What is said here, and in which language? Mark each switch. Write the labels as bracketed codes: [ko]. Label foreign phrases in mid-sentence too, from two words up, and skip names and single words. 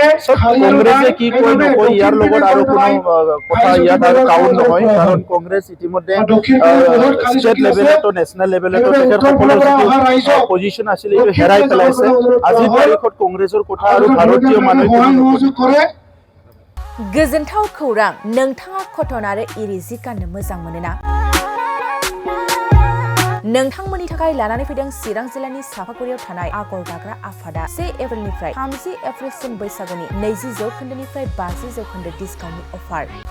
[as] কংগ্ৰেছে কি কয় নকয় ইয়াৰ লগত আৰু কোনো কথা ইয়াত আৰু কাউণ্ট নহয় কাৰণ কংগ্ৰেছ ইতিমধ্যে ষ্টেট লেভেলতো নেশ্যনেল লেভেলতো তেখেতসকলৰ যিটো পজিশ্যন আছিল এইটো হেৰাই পেলাইছে আজিৰ তাৰিখত কংগ্ৰেছৰ কথা আৰু ভাৰতীয় মানুহে কৰে [brx] गोजोनथाव खौरां नोंथाङा कटन आरो इरि जि गाननो मोजां मोनोना नोंथांमोननि थाखाय लानानै फैदों चिरां जिल्लानि सापागुरियाव थानाय आगर दाग्रा आफादा 1 एप्रिलनिफ्राय 30 एप्रिलसिम बैसागुनि 20% 50% डिसकाउन्टनि अफार